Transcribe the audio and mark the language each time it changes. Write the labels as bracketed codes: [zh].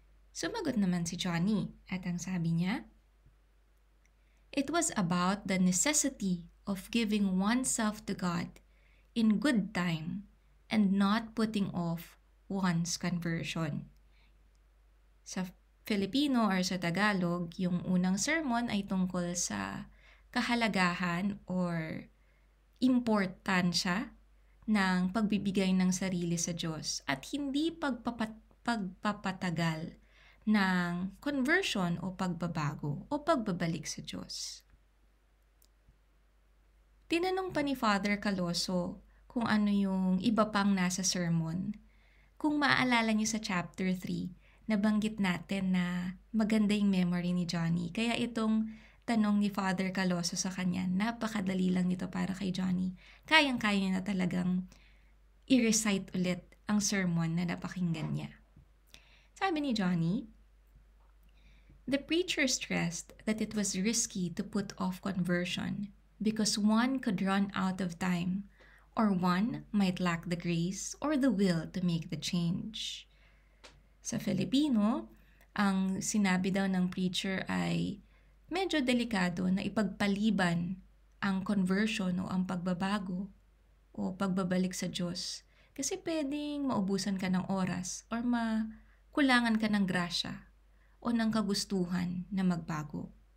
[tl] Sumagot naman si Johnny at ang sabi niya, [en] "It was about the necessity of giving oneself to God in good time and not putting off one's conversion." [tl] Sa Filipino or sa Tagalog, yung unang sermon ay tungkol sa kahalagahan or importansya ng pagbibigay ng sarili sa Diyos at hindi pagpapatagal ng conversion o pagbabago o pagbabalik sa Diyos. Tinanong pa ni Father Caloso kung ano yung iba pang nasa sermon. Kung maaalala niyo sa chapter 3, nabanggit natin na maganda yung memory ni Johnny. Kaya itong tanong ni Father Caloso sa kanya, napakadali lang nito para kay Johnny. Kayang-kaya niya na talagang i-recite ulit ang sermon na napakinggan niya. Sabi ni [en] Johnny, "The preacher stressed that it was risky to put off conversion because one could run out of time or one might lack the grace or the will to make the change." [tl] Sa Filipino, ang sinabi daw ng preacher ay medyo delikado na ipagpaliban ang conversion o ang pagbabago o pagbabalik sa Diyos kasi pwedeng maubusan ka ng oras or makulangan ka ng grasya o ng kagustuhan na magbago.